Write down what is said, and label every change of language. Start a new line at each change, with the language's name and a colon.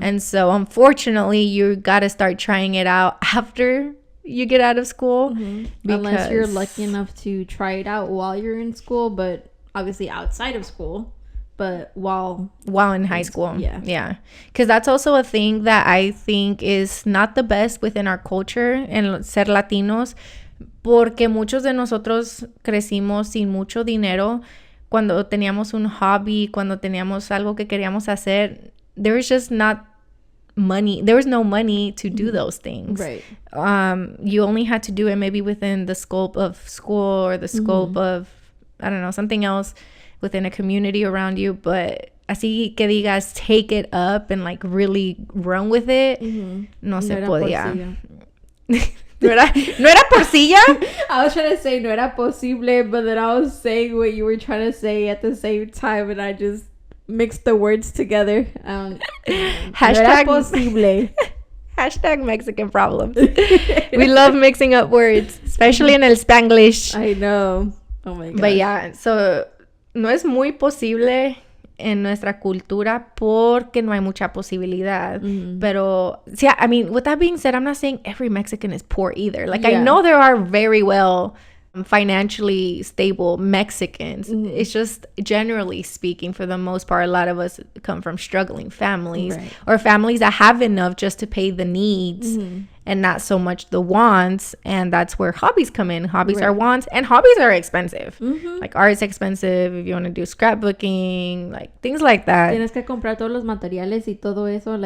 English: And so unfortunately, you got to start trying it out after you get out of school. Unless you're lucky enough to try it out while you're in school, but obviously outside of school, but while in high school. Yeah. Because that's also a thing that I think is not the best within our culture and ser Latinos.
Spanish: Porque muchos de nosotros crecimos sin mucho dinero. Cuando teníamos un hobby, cuando teníamos algo que queríamos hacer, there was just not money.
English: There was no money to do those things. Right. You only had to do it maybe within the scope of school or the scope of, I don't know, something else within a community around you. But así que digas, take it up and like really run with it, no se podía.
Spanish: ¿No era porcilla?
English: I was trying to say no era posible, but then I was saying what you were trying to say at the same time, and I just mixed the words together. Hashtag
Spanish: no era posible.
English: Hashtag Mexican problems. We love mixing up words, especially in el Spanglish. I know. Oh my god.
Spanish: But yeah, so no es muy posible en nuestra cultura porque no hay mucha posibilidad.
English: Pero, yeah, I mean, with that being said, I'm not saying every Mexican is poor either. Like, I know there are very well financially stable Mexicans. It's just, generally speaking, for the most part, a lot of us come from struggling families or families that have enough just to pay the needs and not so much the wants. And that's where hobbies come in. Hobbies are wants, and hobbies are expensive. Like, art is expensive if you want to do scrapbooking, like things like that.
Spanish: Tienes que comprar todos los materiales y todo eso.